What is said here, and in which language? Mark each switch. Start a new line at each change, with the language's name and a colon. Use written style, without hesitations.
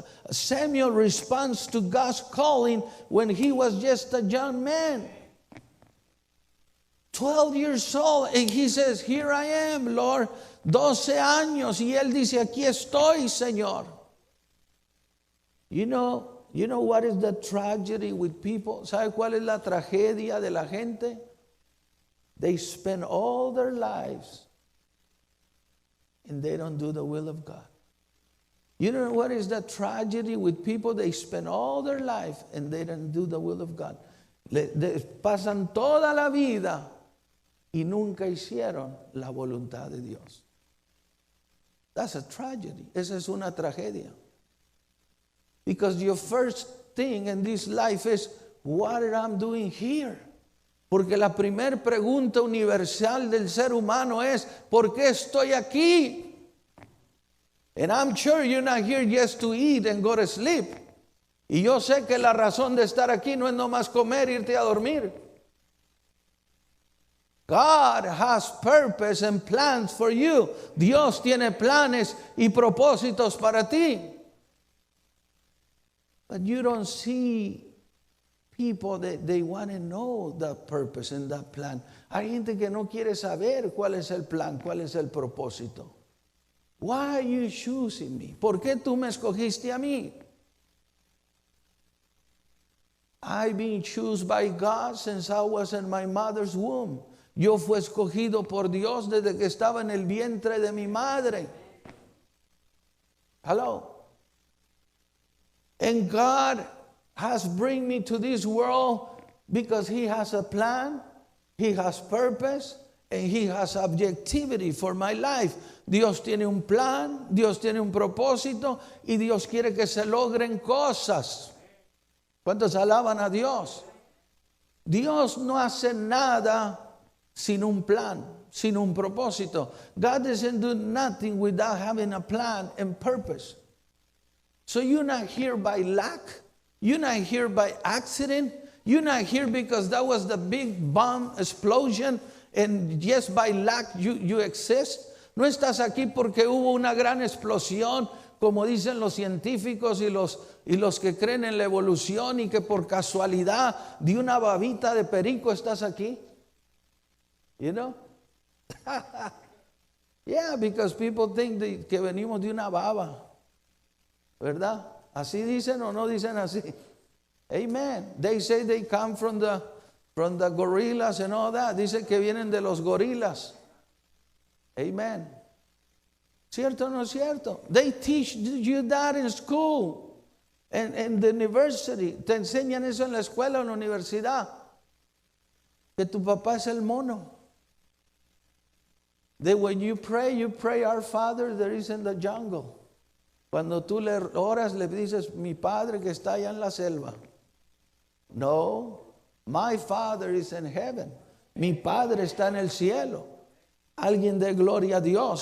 English: Samuel responds to God's calling when he was just a young man. 12 years old, and he says, here I am, Lord.
Spanish: 12 años, y él dice, aquí estoy, Señor.
English: You know what is the tragedy with people?
Spanish: ¿Sabe cuál es la tragedia de la gente?
English: They spend all their lives and they don't do the will of God. You know what is the tragedy with people? They spend all their life and they don't do the will of God.
Spanish: Pasan toda la vida y nunca hicieron la voluntad de Dios.
English: That's a tragedy.
Spanish: Esa es una tragedia.
English: Because your first thing in this life is, what am I doing here?
Spanish: Porque la primer pregunta universal del ser humano es, ¿por qué estoy aquí?
English: And I'm sure you're not here just to eat and go to sleep.
Spanish: Y yo sé que la razón de estar aquí no es nomás comer e irte a dormir.
English: God has purpose and plans for you.
Spanish: Dios tiene planes y propósitos para ti.
English: But you don't see people that they want to know the purpose and that plan.
Spanish: Hay gente que no quiere saber cuál es el plan, cuál es el propósito.
English: Why are you choosing me?
Spanish: ¿Por qué tú me escogiste a mí?
English: I've been chosen by God since I was in my mother's womb.
Spanish: Yo fui escogido por Dios desde que estaba en el vientre de mi madre.
English: Hello. And God has bring me to this world because He has a plan, He has purpose, and He has objectivity for my life.
Spanish: Dios tiene un plan, Dios tiene un propósito y Dios quiere que se logren cosas. ¿Cuántos alaban a Dios? Dios no hace nada sin un plan, sin un propósito.
English: God doesn't do nothing without having a plan and purpose. So you're not here by luck. You're not here by accident. You're not here because that was the big bomb explosion and just by luck you exist.
Spanish: No estás aquí porque hubo una gran explosión, como dicen los científicos y los que creen en la evolución, y que por casualidad de una babita de perico estás aquí.
English: You know? Yeah, because people think
Spanish: que venimos de una baba. ¿Verdad? ¿Así dicen o no dicen así? Amen.
English: They say they come from the gorillas and all that.
Spanish: Dicen que vienen de los gorilas. Amen. ¿Cierto o no es cierto?
English: They teach you that in school and in the university.
Spanish: Te enseñan eso en la escuela o en la universidad. Que tu papá es el mono.
English: That when you pray, our Father that is in the jungle.
Spanish: Cuando tú le oras, le dices, mi Padre que está allá en la selva.
English: No, my Father is in heaven.
Spanish: Mi Padre está en el cielo. Alguien dé gloria a Dios.